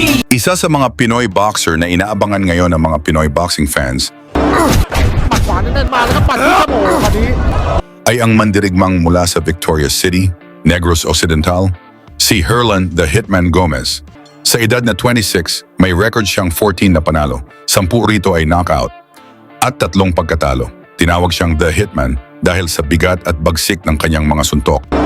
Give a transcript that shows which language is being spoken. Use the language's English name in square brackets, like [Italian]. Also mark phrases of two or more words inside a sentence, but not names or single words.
[Filipino] Isa sa mga Pinoy boxer na inaabangan ngayon ng mga Pinoy [English] boxing fans [Thai] หมัดขวาแน่นๆมาแล้วครับปัดที่จมูกวันนี้ [Filipino] ay ang mandirigmang mula sa Victoria City, Negros Occidental, si Herlan the Hitman Gomez. Sa edad na 26, may record siyang 14 na panalo, 10 rito ay knockout, at 3 pagkatalo. Tinawag siyang the Hitman dahil sa bigat at bagsik ng kanyang mga suntok.